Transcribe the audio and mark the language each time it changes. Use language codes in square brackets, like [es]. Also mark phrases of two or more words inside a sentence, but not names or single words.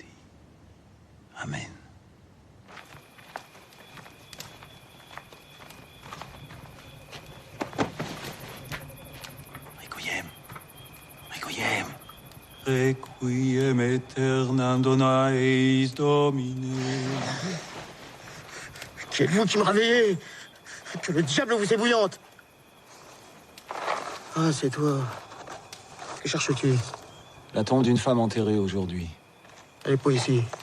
[la] Amen. Requiem, Requiem. Requiem aeternam dona eis Domine. [fr] Qui êtes-vous qui me réveillez? Que le diable vous ébouillante! Ah, c'est toi. Que cherches-tu? La tombe d'une femme enterrée aujourd'hui. Elle est pas ici.